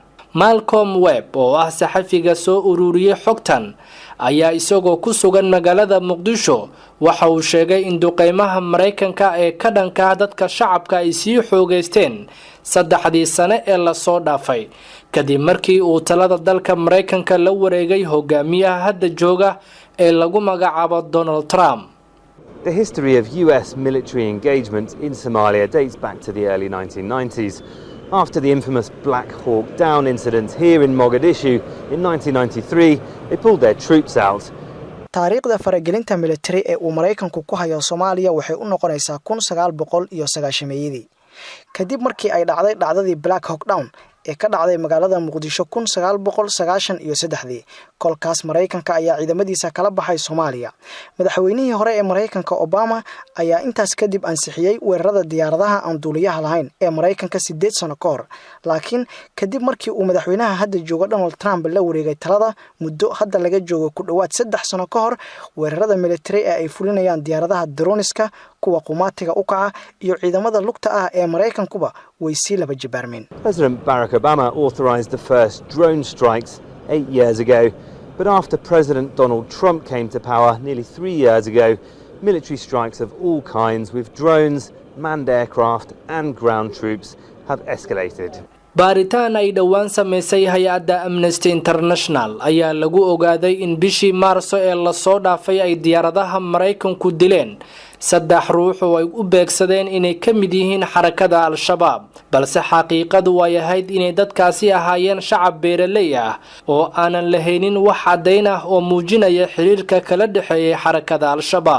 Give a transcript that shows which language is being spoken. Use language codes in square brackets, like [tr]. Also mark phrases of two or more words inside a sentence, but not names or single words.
[so] Malcolm Webb oo ah saxafiga soo ururiyay xogtan ayaa isagoo ku sugan magaalada Muqdisho waxa uu sheegay in duqeymaha Mareykanka ee ka dhanka dadka shacabka ay sii xoogeysteen 3 sano ee la soo dhaafay kadib markii uu talada dalka Mareykanka la wareegay hogaamiyaha hadda jooga ee lagu magacaabo Donald Trump. [en] The history of US military engagement in Somalia dates back to the early 1990s. After the infamous Black Hawk Down incident here in Mogadishu in 1993, they pulled their troops out. [so] taariikhda faragelinta military ee uu Mareykanku ku hayo Soomaaliya waxay u noqonaysaa 1990 kadib markii ay dhacday dhacdadii Black Hawk Down ee ka dhacday magaalada Muqdisho 1993. kolkaas Mareykanka ayaa ciidamadiisa kala baxay Soomaaliya. madaxweynihii hore ee Mareykanka Obama ayaa intaas kadib ansixiyay weerarada diyaaradaha aan duuliyaha lahayn ee Mareykanka 8 sano ka hor. laakiin kadib markii uu madaxweynaha hadda jooga Donald Trump la wareegay talada muddo hadda laga joogo ku dhawaad 3 sano ka hor, weerarada military ee ay fulinayaan diyaaradaha drone-iska kuwa qumaatiga u kaca iyo ciidamada lugta ah ee Mareykankuba way sii laba jibaarmeen. [en] President Barack Obama authorized the first drone strikes 8 years ago. But after President Donald Trump came to power nearly 3 years ago, military strikes of all kinds with drones, manned aircraft and ground troops have escalated. [so] baaritaan ay dhawaan sameysay hay'adda Amnesty International ayaa lagu ogaaday in bishii Maarso ee la soo dhaafay ay diyaaradaha Mareykanku dileen 3 ruux oo ay u beegsadeen inay ka mid yihiin xarakada Al-Shabaab, balse xaqiiqadu way ahayd inay dadkaasi ahaayeen shacab beeraley ah oo aanan lahaynin wax cadeyn ah oo muujinaya xiriirka kala dhaxeeya xarakada Al-Shabaab.